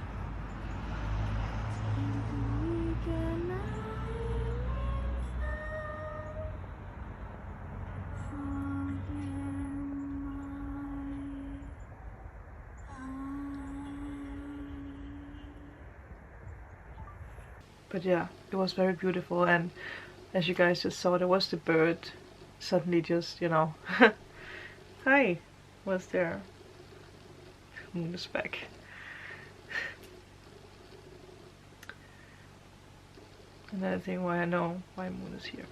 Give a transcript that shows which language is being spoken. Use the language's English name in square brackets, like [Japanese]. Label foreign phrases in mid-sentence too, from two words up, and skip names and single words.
[Danish] Til du igen er i min fald, forglem mig. [English] But yeah, it was very beautiful, and as you guys just saw, there was the bird suddenly just, you know, hi, was there. Moon is back. Another thing why I know why Moon is here.